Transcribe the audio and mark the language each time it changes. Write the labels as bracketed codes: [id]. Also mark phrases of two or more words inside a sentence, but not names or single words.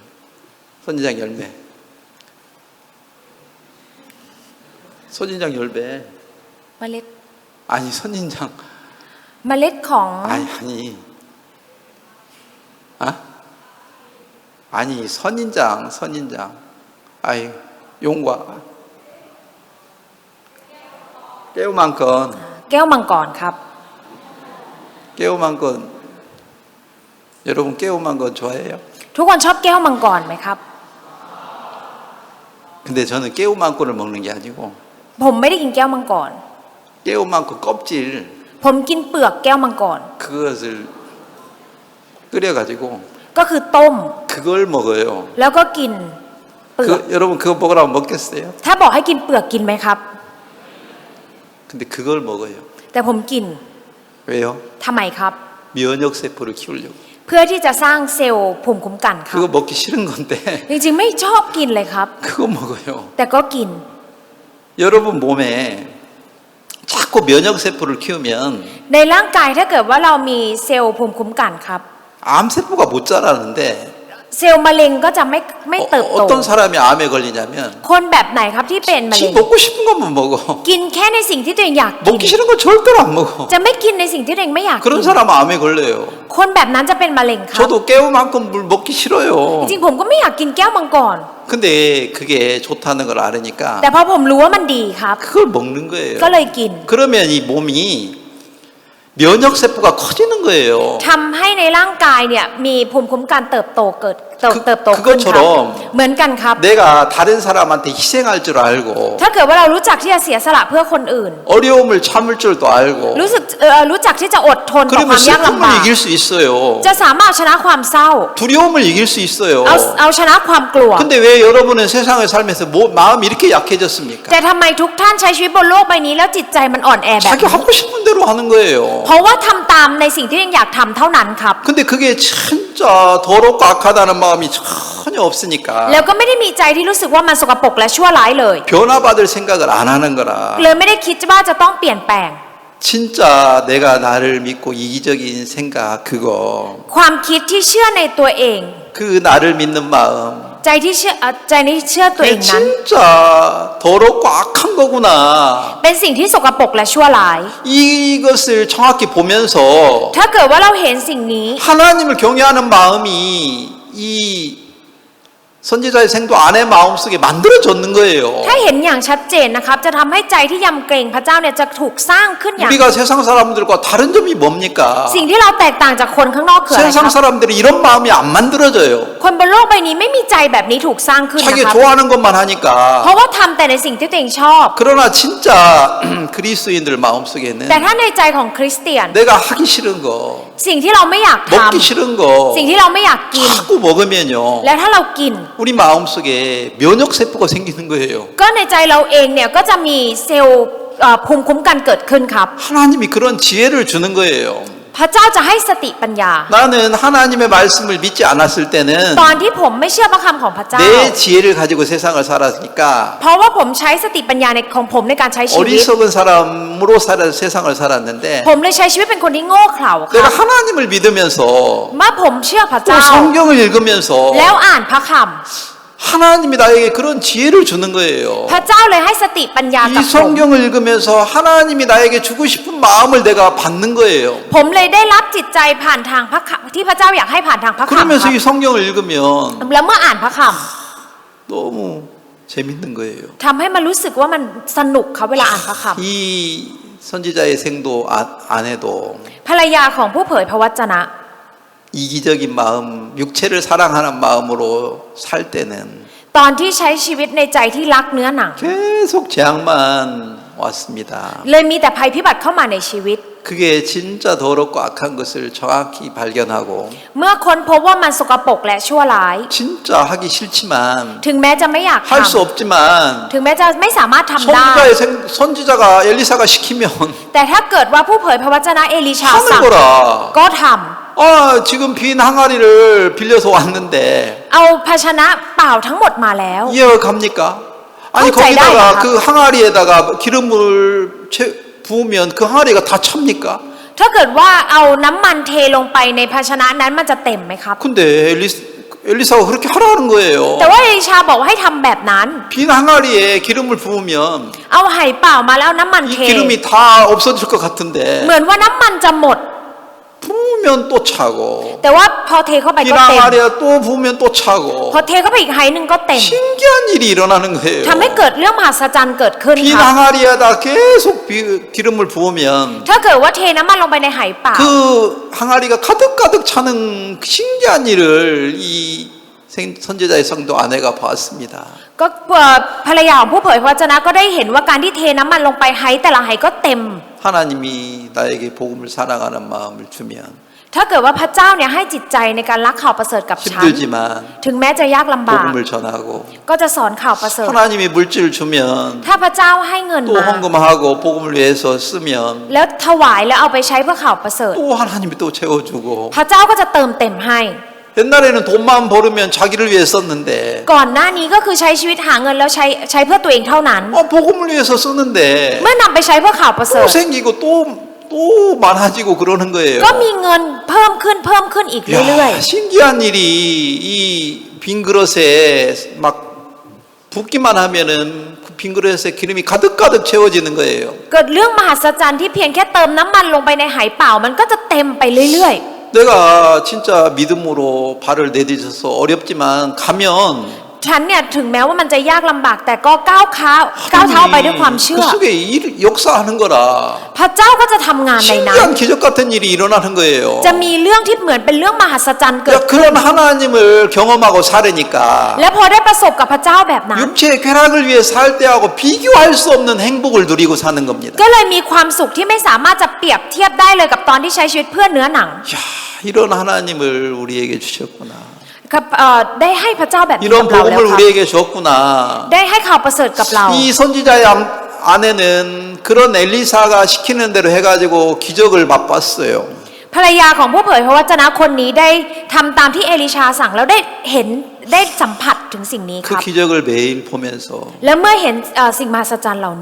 [ko] 선인장 열매. 선인장 열매. [th] เมล็ด [ko] 아니 선인장. [th] เมล็ดของ [ko] 아니. 아? 아니 선인장. 아이 용과 깨우만건 [th] แก้วมังกรครับ [ko] 깨우만건 여러분 깨우만건 좋아해요? [th] ทุกคนชอบแก้วมังกรไหมครับ [ko] 근데 저는 깨우만건을 먹는 게 아니고 [th] ผมไม่ได้กินแก้วมังกร [ko] 깨우만건 껍질 [th] ผมกินเปลือกแก้วมังกร [ko] 그것을 끓여가지고 [th] ก็คือต้ม [ko] 그걸 먹어요. [th] แล้วก็กินเปลือก [ko] 여러분 그거 먹으라고 먹겠어요? [th] ถ้าบอกให้กินเปลือกกินไหมครับ [ko] 근데 그걸 먹어요. [th] แต่ผมกิน [ko] 왜요? [th] ทำไมครับ [ko] 면역 세포를 키우려고. [th] เพื่อที่จะสร้างเซลล์ภูมิคุ้มกันครับ [ko] 그거 먹기 싫은 건데 [th] จริงๆไม่ชอบกินเลยครับ [ko] 그거 먹어요. [th] แต่ก็กิน [ko] 여러분 몸에 자꾸 면역 세포를 키우면 [th] ในร่างกายถ้าเกิดว่าเรามีเซลล์ภูมิคุ้มกันครับ [ko] 암 세포가 못 자라는데 [th] เซลล์มะเร็งก็จะไม่เติบโต [ko] 어떤 사람이 암에 걸리냐면 [th] คนแบบไหนครับที่เป็นมะเร็ [ko] 지 [th] ง [ko] 먹고 싶은 것만 먹어. [th] กินแค่ในสิ่งที่ตัวเองอยากกิน [ko] 먹기 싫은 건 절대로 안 먹어. [th] จะไม่กินในสิ่งที่ตัวเองไม่อยากกิ [ko] 그런 [th] น [ko] 사람 암에 걸려요. [th] คนแบบนั้นจะเป็นมะเร็งครับ [ko] 저도 깨우만큼 물 먹기 싫어요. [th] จริงๆผมก็ไม่อยากกินแก้วมังกร [ko] 근데 그게 좋다는 걸 알으니까 [th] แต่พอผมรู้ว่ามันดีครับ [ko] 그걸 먹는 거예요. [th] ก็เลยกิน [ko] 그러면 이 몸이 면역 세포가 커지는 거예요. [th] ทำให้ในร่างกายเนี่ยมีภูมิคุ้มกันเติบโตขึ้นครับ [ko] 그것처럼 [th] เหมือนกันครับ [ko] 내가 다른 사람한테 희생할 줄 알고 [th] ถ้าเกิดว่าเรารู้จักที่จะเสียสละเพื่อคนอื่น [ko] 어려움을 참을 줄도 알고 [th] รู้จักที่จะอดทนต่อค [ko] 그러면 [th] วามยากลำ [ko] 슬픔을 [th] บาก [ko] 이길 수 있어요. [th] จะสามารถชนะความเศร้า [ko] 두려움을 이길 수 있어요. [th] เอาชนะความกลัว [ko] 근데 왜 여러분은 세상을 살면서 마음이 이렇게 약해졌습니까? [th] แต่ทำไมทุกท่านใช้ชีวิตบนโลกใบนี้แล้วจิตใจมันอ่อนแอแบบ [ko] 자기 [th] นี้ [ko] 하고 싶은 대로 하는 거예요. [th] เพราะว่าทำตามในสิ่งที่ตัวเองอยากทำเท่านั้นครับ [ko] 근데 그게 진짜 더럽고 악하다는 마음이 전혀 없으니까 [th] แล้วก็ไม่ได้มีใจที่รู้สึกว่ามันสกปรกและชั่วร้ายเลย [ko] 변화받을 생각을 안 하는 거라. [th] เลยไม่ได้คิดว่าจะต้องเปลี่ยนแปลง [ko] 진짜 내가 나를 믿고 이기적인 생각 그거 [th] ความคิดที่เชื่อในตัวเอง [ko] 그 나를 믿는 마음 [th] ใจที่เชื่อตัวเอง [ko] 그게 [th] นั้น [ko] 진짜 더럽고 악한 거구나. [th] เป็นสิ่งที่สกปรกและชั่วร้าย [ko] 이것을 정확히 보면서 [th] ถ้าเกิดว่าเราเห็นสิ่งนี้ [ko] 하나님을 경외하는 마음이 이 선지자의 생도 아내 마음속에 만들어졌는 거예요. [th] ถ้าเห็นอย่างชัดเจนนะครับจะทำให้ใจที่ยำเกรงพระเจ้าเนี่ยจะถูกสร้างขึ้นอย่าง [ko] 우리가 세상 사람들과 다른 점이 뭡니까? [th] สิ่งที่เราแตกต่างจากคนข้างนอกคืออะไรค [ko] 세상 [th] รับ [ko] 사람들이 이런 마음이 안 만들어져요. [th] คนบนโลกใบนี้ไม่มีใจแบบนี้ถูกสร้างขึ้นนะ [ko] 자기 [th] ครับ [ko] 좋아하는 것만 [th] เพ [ko] 하니까. [th] ราะว่าทำแต่ในสิ่งที่ตัวเองชอบ [ko] 그러나 진짜 그리스도인들 마음속에는 [th] แต่ถ้าในใจของคริสเตียน [ko] 내가 하기 싫은 거, [th] สิ่งที่เราไม่อยากท [ko] 먹기 싫은 [th] ำ [ko] 거 [th] สิ่งที่เราไม่อยากกิน [ko] 자꾸 먹으면요. [th] และถ้าเรากิน [ko] 우리 마음속에 면역 세포가 생기는 거예요. [th] ก็ในใจเราเองเนี่ยก็จะมีเซลล์ภูมิคุ้มกันเกิดขึ้นครับ [ko] 하나님이 그런 지혜를 주는 거예요. [th] พระเจ้าจะให้สติปัญญา [ko] 나는 하나님의 말씀을 믿지 않았을 때는 [th] ตอนที่ผมไม่เชื่อพระคำของพระเจ้า [ko] 내 지혜를 가지고 세상을 살았으니까 [th] เพราะว่าผมใช้สติปัญญาในของผมในการใช้ชีวิต [ko] 어리석은 사람으로 세상을 살았는데 [th] ผมเลยใช้ชีวิตเป็นคนที่โง่เขลาค [ko] 내가 [th] รับ [ko] 하나님을 믿으면서 [th] เมื่อผมเชื่อพระ [ko] 또 [th] เจ้า [ko] 성경을 읽으면서 [th] แล้วอ่านพระค [ko] 하나님이 나에게 그런 지혜를 주는 [th] ำ [ko] 거예요. [th] พระเจ้าเลยให้สติปัญญา [ko] 이 [th] กับผม [ko] 성경을 읽으면서 하나님이 나에게 주고 싶은 마음을 내가 받는 거예요. [th] ผมเลยได้รับจิตใจผ่านทางพระคำที่พระเจ้าอยากให้ผ่านทางพระคำค [ko] 그러면서 [th] รับ [ko] 이 성경을 읽으면 [th] แล้วมื่ออ่านพระค [ko] 너무 재밌는 거예요. [th] ำทำให้มันรู้สึกว่ามันสนุกครับเวลาอ่านพระค [ko] 이 선지자의 생도 아내도 [th] ำภรรยาของผู้เผยพระวจนะ [ko] 이기적인 마음, 육체를 사랑하는 마음으로 살 때는 [th] ตอนที่ใช้ชีวิตในใจที่รักเนื้อหนัง [ko] 계속 재앙만 왔습니다. [th] เลยมีแต่ภัยพิบัติเข้ามาในชีวิต [ko] 그게 진짜 더럽고 악한 것을 정확히 발견하고 [th] เมื่อค้นพบว่ามันสกปรกและชั่วร้าย [ko] 진짜 하기 싫지만 [th] ถึงแม้จะไม่อยากท [ko] 할 수 없지만 [th] ำถึงแม้จะไม่สามารถทำได้ [ko] 선지자가 엘리사가 시키면 [th] แต่ถ้าเกิดว่าผู้เผยพระวจนะเอลิชา [ko] 하는 [th] สั่ง [ko] 거라. [th] ก็ท [ko] 지금 빈 항아리를 빌려서 왔는데 [th] ำเอาภาชนะเปล่าทั้งหมดมาแล้ว [ko] 이해갑니까? 아니 [th] เข้าใจได้ [ko] 거기다가 [th] นะครับ [ko] 그 항아리에다가 기름을 부으면 그 항아리가 다 찹니까? [th] ถ้าเกิดว่าเอาน้ำมันเทลงไปในภาชนะนั้นมันจะเต็มไหมครับ [ko] 근데 엘리사가 그렇게 하라는 거예요. [th] แต่ว่าเอลิชาบอกว่าให้ทำแบบนั้น [ko] 빈 항아리에 기름을 부으면 [th] เอาไหเปล่ามาแล้วน้ำมัน [ko] 이 [th] เท [ko] 기름이 다 없어질 것 같은데 [th] เหมือนว่าน้ำมันจะหมด [ko] 부으면 또 차고 [th] แต่ว่าพอเทเข้าไป [ko] 빈 [th] ก็เต็ม [ko] 항아리에 또 부으면 또 [th] พอ [ko] 차고 [th] เทเข้าไปอีกไหหนึ่งก็เต็ม [ko] 신기한 일이 일어나는 거예요. [th] ทำให้เกิดเรื่องมหัศจรรย์เกิดขึ้น [ko] 빈 [th] ค่ะ [ko] 항아리에다 계속 기름을 부으면 [th] ถ้าเกิดว่าเทน้ำมันลงไปในไหเปล่า [ko] 그 항아리가 가득가득 차는 그 신기한 일을 이 선지자의 성도 아내가 봤습니다. [th] ก็ภรรยาของผู้เผยพระวจนะก็ได้เห็นว่าการที่เทน้ำมันลงไปไหแต่ละไหก็เต็ม [ko] 하나님이 나에게 복음을 사랑하는 마음을 주면 [th] ถ้าเกิดว่าพระเจ้าเนี่ยให้จิตใจในการรักข่าวประเสริฐกับฉัน [ko] 힘들지만 [th] ถึงแม้จะยากลำบาก [ko] 복음을 전하고 [th] ก็จะสอนข่าวประเสริฐ [ko] 하나님이 물질을 주면 [th] ถ้าพระเจ้าให้เงิน [ko] 또 [th] มา [ko] 헌금하고 복음을 위해서 쓰면 [th] แล้วถวายแล้วเอาไปใช้เพื่อข่าวประเสริฐ [ko] 또 하나님이 또 채워주고 [th] พระเจ้าก็จะเติมเต็มให้ [ko] 옛날에는 돈만 벌으면 자기를 위해 썼는데 [th] ก่อนหน้านี้ก็คือใช้ชีวิตหาเงินแล้วใช้เพื่อตัวเองเท่านั้น [ko] 복음을 위해서 쓰는데 [th] เมื่อนำไปใช้เพื่อข่าวประเสริ [ko] 또 [th] ฐ [ko] 생기고 또 많아지고 그러는 거예요. [th] ก็มีเงินเพิ่มขึ้นอีกเรื่อย [ko] 야, 신기한 일이 이 빈 그릇에 막 붓기만 하면은 그 빈 그릇에 기름이 가득가득 채워지는 거예요. [th] ๆเกิดเรื่องมหัศจรรย์ที่เพียงแค่เติมน้ำมันลงไปในไหเปล่ามันก็จะเต็มไปเรื่อย [ko] 내가 진짜 믿음으로 발을 내딛어서 어렵지만 가면 [th] ๆฉันเนี่ยถึงแม้ว่ามันจะยากลำบากแต่ก็ก้าวเท้าไปด้วยความเชื่ [ko] 그 [th] อ [ko] 속에 역사하는 거라. [th] พระเจ้าก็จะทำงานในนั้น [ko] 신기한 기적 같은 일이 일어나는 거예요. [th] จะมีเรื่องที่เหมือนเป็นเรื่องมหัศจรรย์เกิ [ko] 야, [th] ดขึ้น [ko] 그런 하나님을 경험하고 살으니까 [th] และพอได้ประสบกับพระเจ้าแบบนั้น [ko] 육체의 쾌락을 위해 살 때하고 비교할 수 없는 행복을 누리고 사는 겁니다. [th] ก็เลยมีความสุขที่ไม่สามารถจะเปรียบเทียบได้เลยกับตอนที่ใช้ชีวิตเพื่อเนื้อหนัง [ko] 야, 이런 하나님을 우리에게 주셨구나. [th] ครับได้ให้พระเจ้าแบบนี้ [ko] 이런 [th] กับเราแล้ว [ko] 복음을 [th] ครับ [ko] 우리에게 줬구나. [th] ได้ให้ข่าวประเสริฐกับเรา [ko] 이 선지자의 아내는 그런 엘리사가 시키는 대로 해가지고 기적을 맛봤어요. [th] ภรรยาของผู้เผยพระวจนะคนนี้ได้ทำตามที่เอลิชาสั่งแล้วได้เห็นได้สัมผัสถึงสิ่งนี้ค [ko] 그 [th] รับ [ko] 기적을 매일 보면서 [th] และเมื่อเห็นสิ่งมหัศจรรย์เหล่านี้